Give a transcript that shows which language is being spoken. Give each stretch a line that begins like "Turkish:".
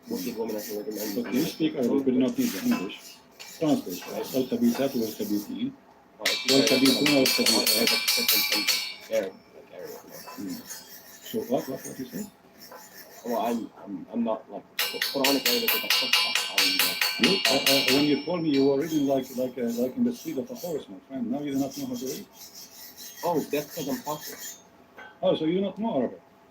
English: Wicked women are wicked men. But you speak Arabic, but not need the English. Translate, right?
Arabic: والخبيثات والخبيثين والخبيثون والخبيثات.
English: Arab, like Arab. So what you say? Well, I'm not like Quranic Arabic is like When you told me you were reading like in the speed of a horse, my friend. Now you do not know how to read. Oh, that's because I'm talking. Oh, so you do not know Arabic?